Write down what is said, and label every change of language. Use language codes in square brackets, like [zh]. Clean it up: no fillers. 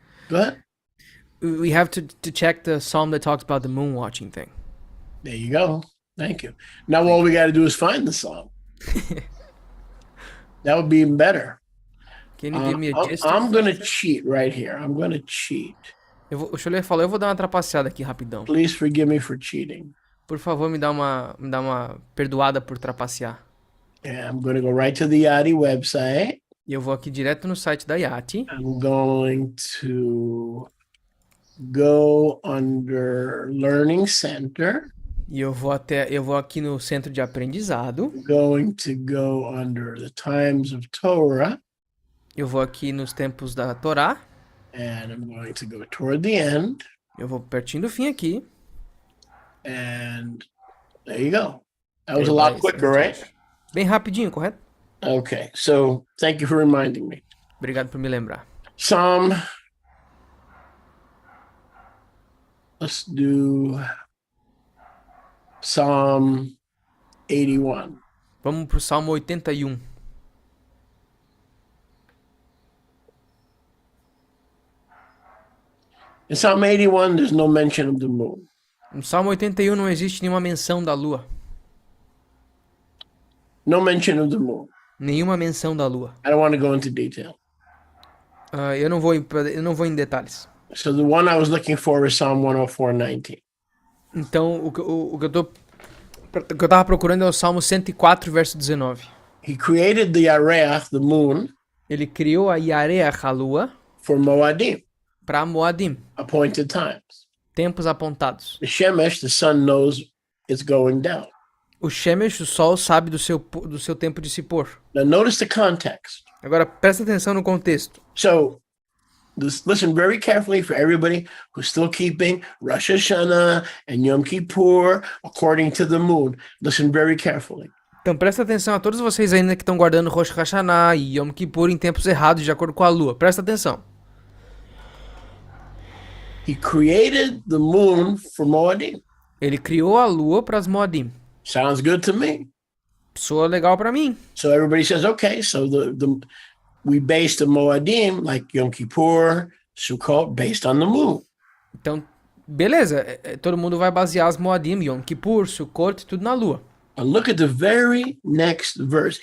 [en] Go ahead. We have to check the psalm that talks about the moon watching thing. There you go. Thank you. Now all we got to do is find the psalm. That would be even better. Can you give me a gist? I'm going to cheat right here. I'm going to cheat. [pt] O Choler falou, eu vou dar uma trapaceada aqui rapidão. [en] Please forgive me for cheating. [pt] Por favor, me dá uma perdoada por trapacear. [en] Yeah, I'm going to go right to the YATI website. [pt] E eu vou aqui direto no site da YATI. [en] I'm going to go under Learning Center. [pt] E eu vou aqui no centro de aprendizado. [en] Going to go under the Times of Torah. [pt] Eu vou aqui nos tempos da Torá. [en] And I'm going to go toward the end. [pt] Eu vou pertinho do fim aqui. [en] And there you go. That was a lot quicker, right? [pt] Bem rapidinho, correto? [en] Okay, so thank you for reminding me. [pt] Obrigado por me lembrar. [en] Let's do Psalm 81. [pt] Vamos pro Salmo 81. [en] In Psalm 81, there's no mention of the moon. [pt] No Salmo 81 não existe nenhuma menção da lua. [en] No mention of the moon. [pt] Nenhuma menção da lua. [en] I don't want to go into detail. [pt] Eu não vou em detalhes. [en] So the one I was looking for is Psalm 104:19. [pt] Então, o que eu tava procurando é o Salmo 104, verso 19. [en] He created the Yareach, the moon, [pt] Ele criou a Yareach, a lua, [en] for Moadim, [pt] para Moadim, [en] appointed times. [pt] tempos apontados. [en] The Shemesh, the sun, knows it's going down. [pt] O Shemesh, o sol, sabe do seu tempo de se pôr. [en] Now notice the context. [pt] Agora, presta atenção no contexto. [en] So, listen very carefully for everybody who's still keeping Rosh Hashanah and Yom Kippur according to the moon. Listen very carefully. [pt] Então, presta atenção a todos vocês ainda que estão guardando Rosh Hashanah e Yom Kippur em tempos errados, de acordo com a lua. Presta atenção. [en] He created the moon for Moadim. [pt] Ele criou a lua para as Moadim. [en] Sounds good to me. [pt] Soa legal para mim. [en] So everybody says, okay, so we base the Moadim, like Yom Kippur, Sukkot, based on the moon. [pt] Então, beleza. Todo mundo vai basear as Moadim, Yom Kippur, Sukkot, tudo na lua. [en] And look at the very next verse.